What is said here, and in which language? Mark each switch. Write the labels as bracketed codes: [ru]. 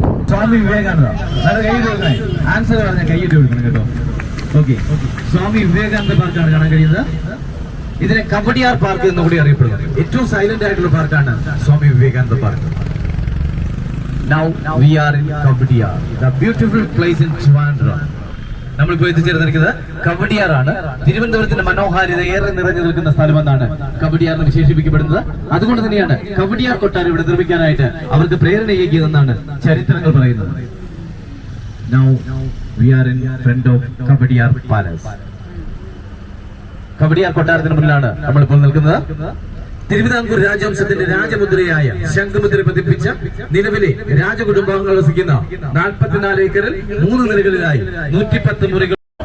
[ml] സ്വാമി വിവേകാനന്ദ. നല്ല കൈയ്യിട്ട് കൊടുക്കണേ. ആൻസർ പറഞ്ഞാൽ കൈയ്യിട്ട് കൊടുക്കണം കേട്ടോ. ഓക്കെ. സ്വാമി വിവേകാനന്ദ പാർക്കാണ് കാണാൻ കഴിയുന്നത്. ഇതിനെ കവടിയാർ പാർക്ക് എന്ന് കൂടി അറിയപ്പെടുന്നത്. ഏറ്റവും സൈലന്റ് ആയിട്ടുള്ള പാർക്കാണ് Swami Vivekananda park. [en] Now we are in Kavadiyar, the beautiful place in Trivandrum. [ml] നമ്മളിപ്പോൾ എത്തിച്ചേർന്നിരിക്കുന്നത് കവടിയാറാണ്. തിരുവനന്തപുരത്തിന്റെ മനോഹാരിത ഏറെ നിറഞ്ഞു നിൽക്കുന്ന സ്ഥലമെന്നാണ് കവടിയാർ എന്ന് വിശേഷിപ്പിക്കപ്പെടുന്നത്. അതുകൊണ്ട് തന്നെയാണ് കവടിയാർ കൊട്ടാരം ഇവിടെ നിർമ്മിക്കാനായിട്ട് അവർക്ക് പ്രേരണയേകിയതെന്നാണ് ചരിത്രങ്ങൾ പറയുന്നത്. [en] Now we are in front of Kavadiyar Palace. [ml] Kowdiar കൊട്ടാരത്തിന് മുന്നിലാണ് നമ്മളിപ്പോൾ നിൽക്കുന്നത്. തിരുവിതാംകൂർ രാജവംശത്തിന്റെ രാജമുദ്രയായ ശംഖുമുദ്ര പതിപ്പിച്ച നിലവിലെ രാജകുടുംബാംഗങ്ങൾ വസിക്കുന്ന 44 ഏക്കറിൽ 3 നിലകളിലായി 110 മുറികൾ.